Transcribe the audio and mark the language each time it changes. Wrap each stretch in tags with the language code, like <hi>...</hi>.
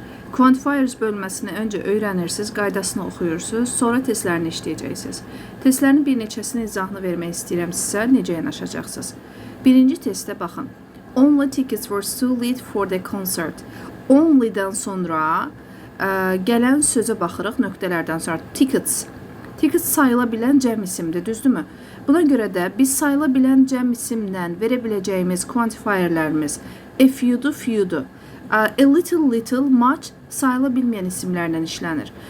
<az>Quantifiers bölməsini öncə öyrənirsiniz, qaydasını oxuyursunuz, sonra testlərini işləyəcəksiniz. Testlərin bir neçəsinin izahını vermək istəyirəm sizə, necə yanaşacaqsınız. Birinci testə baxın.</az> <en>Only tickets were sold for the concert.</en> <az>Only-dən sonra gələn sözə baxırıq nöqtələrdən sonra. Tickets. Tickets sayıla bilən cəm isimdir, düzdürmü? Buna görə də biz sayıla bilən cəm isimdən verə biləcəyimiz quantifierlərimiz a few'dur, few'dur. A little, much sayıla bilməyən isimlərlə işlənir.</az>